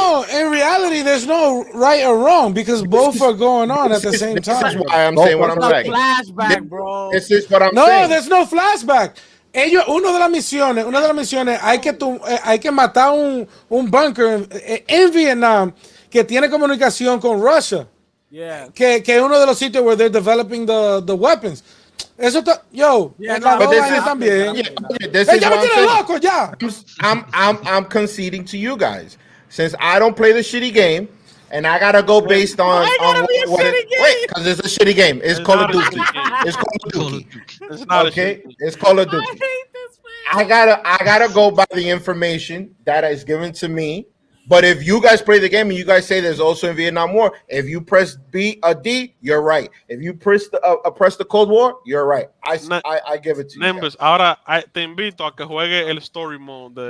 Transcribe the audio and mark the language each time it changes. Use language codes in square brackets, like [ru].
[en] In reality, there's no right or wrong because both are going on at the same time. This is why I'm saying what I'm saying. Flashback, bro. This is what I'm No, saying. there's no flashback. [es] Una de las misiones, hay que matar un bunker en Vietnam que tiene comunicación con Rusia. [en] Yeah. [es] Que es uno de los sitios [en] where they're developing the weapons. [es] Eso está, también. Ya me tiene loco ya. [en] I'm conceding to you guys since I don't play the shitty game. And I gotta go based on because it's a shitty game. It's Call of Duty. It's Call of Duty. It's not okay. It's Call of Duty. I gotta go by the information that is given to me. But if you guys play the game and you guys say there's also a Vietnam War, if you press D, you're right. If you press the Cold War, you're right. I give it to you. [es] Nimbus, ahora te invito a que juegue el story mode.